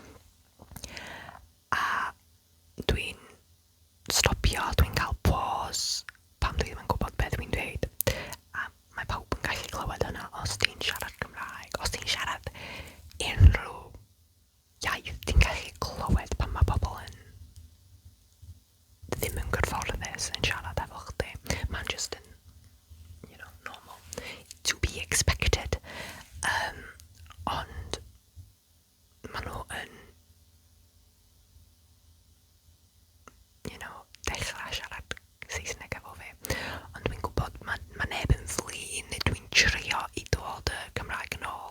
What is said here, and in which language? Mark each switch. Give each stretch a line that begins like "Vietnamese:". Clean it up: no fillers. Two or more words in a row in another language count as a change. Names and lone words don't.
Welsh: A dwi'n stopio, dwi'n cael pause pam dwi ddim yn gwybod beth dwi'n dweud. A mae pawb yn gallu clywed hynna os ti'n siarad Cymraeg, os ti'n siarad unrhyw iaith, ti'n gallu clywed pan mae pobl yn ddim yn gyfforddus yn siarad efo chdi. Mae'n just yn,
English: normal, to be expected.
Welsh: Ond maen nhw yn, dechrau siarad Saesneg efo fi. Ond dwi'n gwybod mae neb yn flin, neu dwi'n trio i dod y Gymraeg yn ôl.